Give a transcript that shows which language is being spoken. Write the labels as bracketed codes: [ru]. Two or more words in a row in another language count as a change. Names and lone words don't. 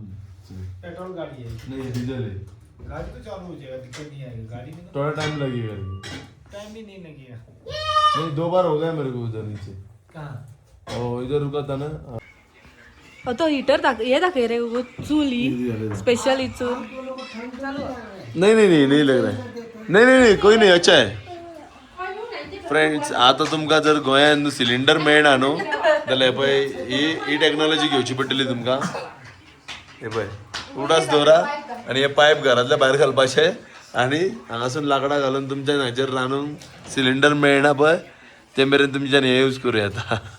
[hi] पेट्रोल गाड़ी है नहीं डीजल है गाड़ी तो चालू हो जाएगा दिक्कत नहीं आएगी गाड़ी में थोड़ा टाइम लगेगा टाइम भी नहीं लगेगा नहीं 2 बार हो गया मेरे को उधर नीचे कहाँ ओ इधर रुका था ना [kok] तो हिटर हे दाखय रे चुली स्पेशल ही चूल [hi] नहीं लग रहा है नहीं कोई नहीं अच्छा है [kok] फ्रेंड्स आता तुमकां जर गोंयान सिलिंडर मेळना न्हू जाल्यार पळय ही टेक्नॉलॉजी घेवची पडटली तुमकां हे पळय उडास दवरा आनी हे पायप घरांतल्या भायर घालपाचे आनी हांगासून लाकडां घालून तुमच्या हाचेर रांदूंक सिलिंडर मेळना पळय ते मेरेन तुमच्यान हे यूज करूं येता